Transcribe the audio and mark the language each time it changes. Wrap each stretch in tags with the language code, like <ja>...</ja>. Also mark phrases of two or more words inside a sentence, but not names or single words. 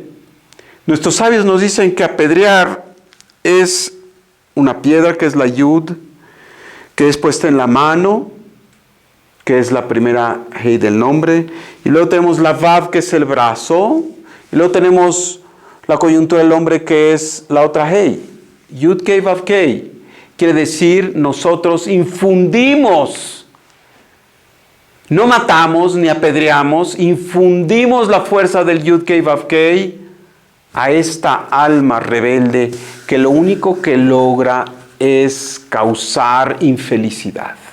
<es>Nuestros sabios nos dicen que apedrear es una piedra, que es la yud, que es puesta en la mano, que es la primera hey del nombre, y luego tenemos la vav, que es el brazo, y luego tenemos la coyuntura del hombre, que es la otra hey, yud kei vav kei. Quiere decir, nosotros infundimos, no matamos ni apedreamos, infundimos la fuerza del Yud Kei Vav Kei a esta alma rebelde que lo único que logra es causar infelicidad.</es>